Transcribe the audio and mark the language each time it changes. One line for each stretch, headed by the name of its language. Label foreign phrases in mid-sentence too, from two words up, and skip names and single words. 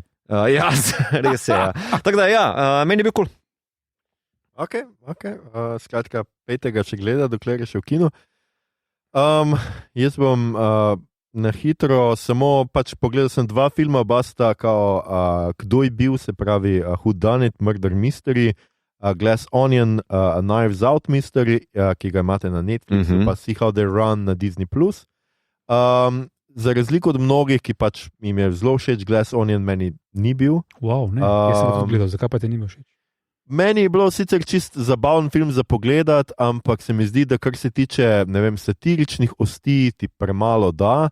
Slovenian: Ja, res je. Ja. Tako da, meni je bil cool. Ok. Skratka, 5. če gleda, dokler je še v kinu. Jaz bom na hitro samo pogledal sem 2 filma, oba sta kao Kdo je bil, se pravi
English: Who Done It, Murder Mystery,
Slovenian: Glass Onion, Knives Out Mystery, ki ga imate na Netflixu, pa See How They Run na Disney+. Za razliko od mnogih, ki pač jim je zelo všeč Glass Onion, meni ni bil. Wow, ne, jaz sem to gledal, zakaj pa te ni bil všeč? Meni je bilo sicer čist zabaven film za pogledati, ampak se mi zdi, da kar se tiče, ne vem, satiričnih osti, ti premalo da.